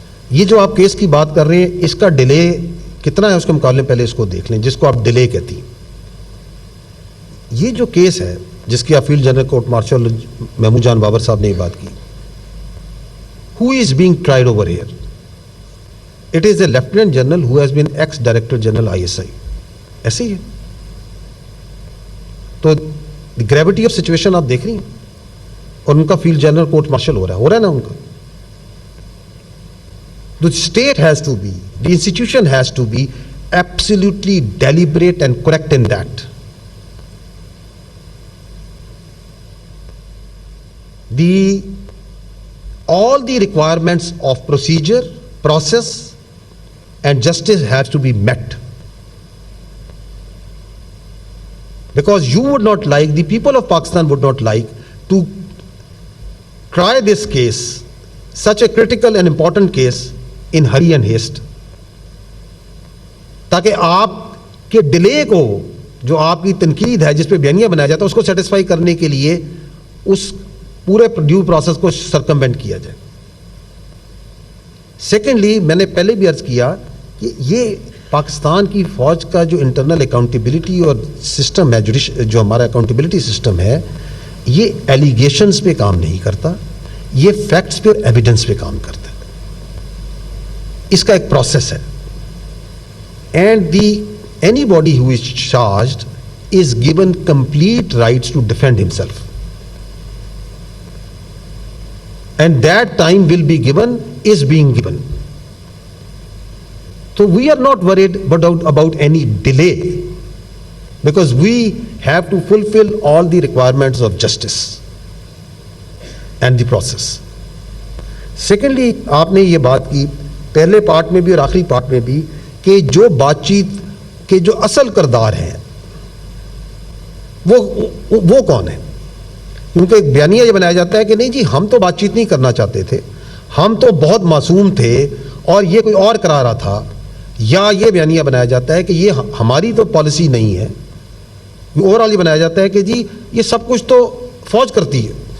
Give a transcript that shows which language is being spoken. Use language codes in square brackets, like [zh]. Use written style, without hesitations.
[ur] یہ جو آپ کیس کی بات کر رہے ہیں, اس کا ڈیلے کتنا ہے اس کے مقابلے پہلے اس کو دیکھ لیں, جس کو آپ ڈیلے کہتی ہیں. یہ جو کیس ہے جس کی آپ field general court martial Mahmood جان بابر صاحب نے یہ بات کی, [en] who is being tried over here? It is a lieutenant general who has been ex-director general ISI. [ur] ایسے ہی ہے. تو [en] gravity of situation [ur] آپ دیکھ رہی ہیں, اور ان کا فیلڈ جنرل کورٹ مارشل ہو رہا ہے نا ان کا. [en] The state has to be, the institution has to be absolutely deliberate and correct in that. All the requirements of procedure, process and justice has to be met. Because you would not like, the people of Pakistan would not like to try this case, such a critical and important case, in hurry and haste. [ur] تاکہ آپ کے delay کو, جو آپ کی تنقید ہے جس پہ بیانیہ بنایا جاتا ہے, اس کو سیٹسفائی کرنے کے لیے اس پورے ڈیو پروسیس کو سرکموینٹ کیا جائے. سیکنڈلی, میں نے پہلے بھی عرض کیا کہ یہ پاکستان کی فوج کا جو انٹرنل اکاؤنٹیبلٹی اور سسٹم ہے, جو ہمارا اکاؤنٹیبلٹی سسٹم ہے, یہ ایلیگیشنز پہ کام نہیں کرتا, یہ فیکٹس پہ اور ایویڈنس پہ کام کرتا ہے. [en] اس کا ایک پروسیس ہے. And anybody who is charged is given complete rights to defend himself, and that time will be given, is being given. So we are not worried about any delay, because we have to fulfill all the requirements of justice and the process. [ur] Secondly, آپ نے یہ بات کی پہلے part میں بھی اور آخری پارٹ میں بھی کہ جو بات چیت کے جو اصل کردار ہیں وہ کون ہیں. کیونکہ ایک بیانیہ یہ بنایا جاتا ہے کہ نہیں جی ہم تو بات چیت نہیں کرنا چاہتے تھے, ہم تو بہت معصوم تھے اور یہ کوئی اور کرا رہا تھا, یا یہ بیانیہ بنایا جاتا ہے کہ یہ ہماری تو پالیسی نہیں ہے, اوور آل یہ بنایا جاتا ہے کہ جی یہ سب کچھ تو فوج کرتی ہے.